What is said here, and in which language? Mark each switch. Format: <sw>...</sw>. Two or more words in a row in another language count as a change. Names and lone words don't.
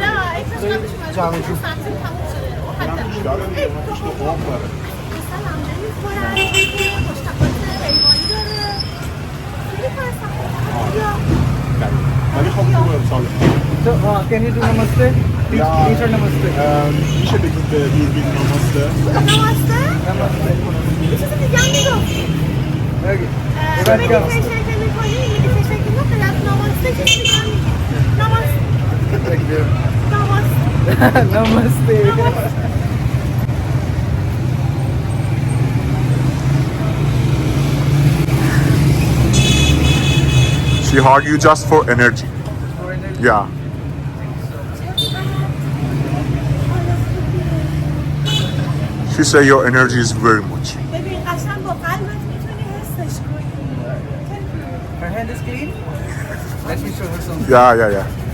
<en>So, can you do namaste? Teacher namaste.</en> <fa>میشه بگید به دوربین نماسته؟</fa> <en>Namaste. Namaste.</en> <tr>Bir şey diyeceğim mi yok?</tr> <en>Okay.</en> <fa>Meditation می‌کنی؟ meditation که نه فقط namaste که می‌گم.</fa> <en>Namaste. Thank you. Namaste. Namaste. She hug you just for energy. Yeah. She say your energy is very much.</en> <fa>ببین قشنگ با قلبت می‌تونی حسش کنی.</fa> <en>Her hand is clean. Let me show her something. Yeah.</en>